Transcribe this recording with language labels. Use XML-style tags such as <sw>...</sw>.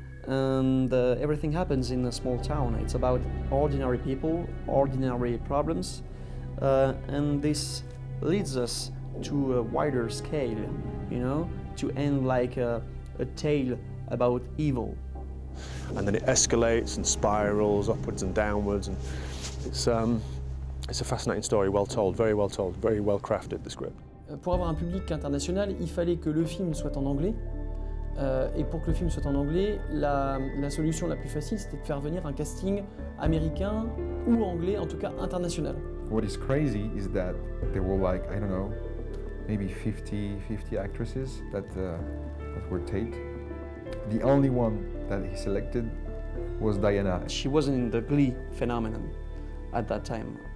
<en>And everything happens in a small town. It's about ordinary people, ordinary problems, and this leads us to a wider scale, you know, to end like a tale about evil. And then it escalates and spirals upwards and downwards, and it's a fascinating story, well told, very well crafted, the script.</en> <fr>Pour avoir un public international, il fallait que le film soit en anglais. Et pour que le film soit en anglais, la solution la plus facile, c'était de faire venir un casting américain ou anglais, en tout cas international.</fr> <en>What is crazy is that there were like, I don't know, maybe 50 actresses that were taped. The only one that he selected was Diana. She wasn't in the Glee phenomenon at that time.</en>